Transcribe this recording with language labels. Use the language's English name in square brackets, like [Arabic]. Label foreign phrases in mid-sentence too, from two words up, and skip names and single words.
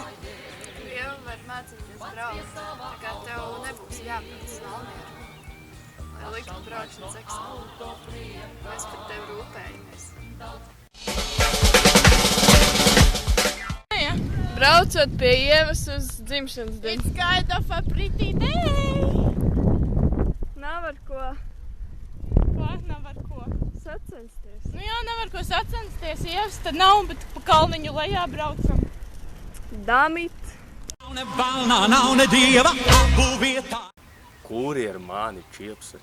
[Latvian] Ieva var mācīties braukt, tā kā tev nebūs jābrauc uz Valmieru. Lai liktu braukšanas eksāmenu. Mēs par tevi rūpējamies. Braucot pie Ievas uz dzimšanas dienu. [English] It's kind of a pretty day. [Latvian] Nav ar ko. Ko? Nav ar ko? Sacensties. Nu jā, nav ar ko sacensties. Ievas tad nav, bet pa kalniņu lejā braucam. Damit. Nav ne dieva abu vietā. Kuri ir mani čipsi?